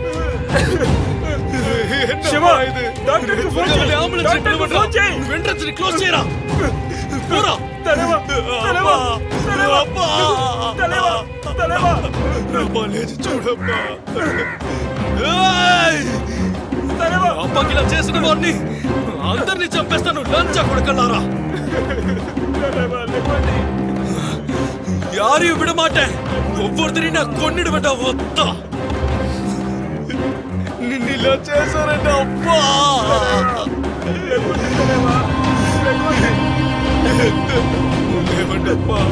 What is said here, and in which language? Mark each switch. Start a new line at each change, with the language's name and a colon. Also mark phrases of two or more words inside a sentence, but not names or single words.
Tamil: சிவா இது டாக்டருக்கு ஃபோன் பண்ணி ஆம்புலன்ஸ் ரிப்பேர் பண்றா
English: entrance close
Tamil: செய்யறா போடா தலைவா தலைவா அப்பா தலைவா தலைவா அப்பா
Telugu: లేచి చూడప్పా ఏయ్ தலைவா అప్పకి ఇలా చేసిన వాడిని అందరిని చంపేస్తాను లంచా కొడకల్లారా
Tamil: யாரையும் விட மாட்டேன் ஒவ்வொருத்தரையும் நான் கொன்னிடுவேன்டா ஒத்தா
Telugu: నిన్ను ఇలా చేశారంటే అప్పా లేవండప్పా